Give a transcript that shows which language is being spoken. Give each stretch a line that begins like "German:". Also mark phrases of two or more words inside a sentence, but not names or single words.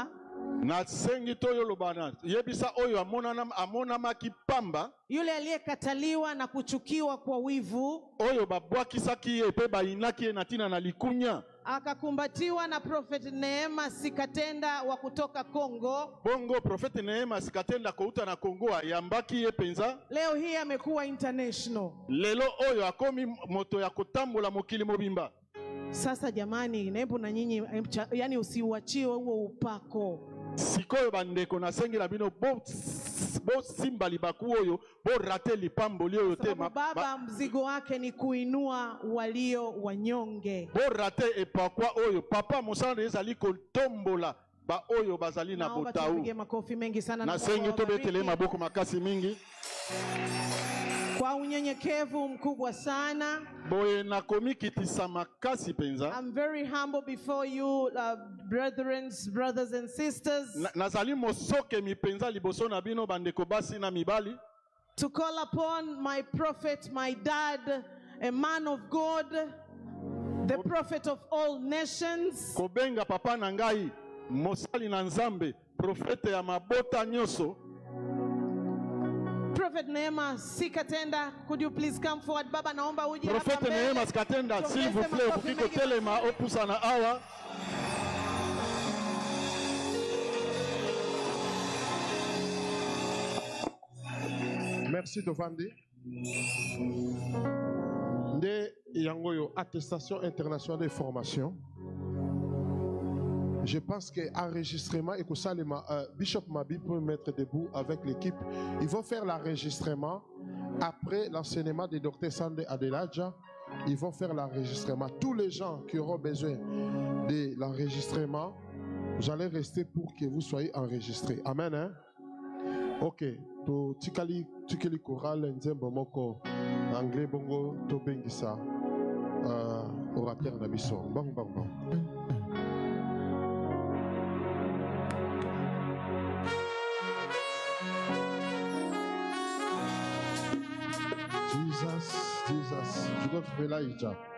Lingala: na sengi toyo lobana yebisa oyo amona makipamba,
Swahili: yule aliyekataliwa na kuchukiwa kwa wivu,
Lingala: oyo babwakisaki ye pe bainaki na tina na likunya,
Swahili: akakumbatiwa na Prophet Neema Sikatenda wa kutoka Kongo.
Lingala: Bongo Prophet Neema Sikatenda kouta na Kongo yambaki ye penza.
Swahili: Leo hii amekuwa international.
Lingala: Lelo oyo akomi moto ya kutambola mokili mobimba.
Swahili: Sasa jamani, nebu na nyinyi yani usiuachiwe huo upako.
Lingala: Sikoyo bandeko na sengi la bino bo simba libaku oyo bo rate lipambo lio yote
Swahili: baba mzigo wake ni kuinua walio wanyonge.
Lingala: Bo rate epakwa oyo papa mosana ezali kotombola ba oyo bazali na botau.
Swahili: Tupige makofi mengi sana
Lingala: na sengi tobetele maboko makasi mingi.
Swahili: Kwa unyenyekevu mkubwa sana.
Lingala: Boye na komikitisa makasi penza.
English: I'm very humble before you, brothers and sisters.
Lingala: Nazali mosoke mi penza liboso na bino bandeko basi na mibali.
English: To call upon my prophet, my dad, a man of God, the prophet of all nations.
Lingala: Kobenga papa na ngai, mosali na nzambe, profete ya mabota nyoso.
English: Prophet Neema Sikatenda, could you please come forward? Baba naomba uje hapa mbele. Prophet Neema Sikatenda,
French: s'il vous plaît,
Lingala: ukiko telema opusa na awa.
French: Merci Tovandi.
Lingala: Nde yangoyo
French: attestation internationale de formation. Je pense que l'enregistrement et que ça, Bishop Mabi peut mettre debout avec l'équipe. Ils vont faire l'enregistrement après l'enseignement de Dr. Sande Adelaja. Ils vont faire l'enregistrement. Tous les gens qui auront besoin de l'enregistrement, vous allez rester pour que vous soyez enregistrés. Amen. Hein? Ok.
Lingala: To tikali choral nzembo moko anglais bongo to bengisa orateur na biso. Bang bang bang. Jesus,
French: tu dois trouver là, Ija.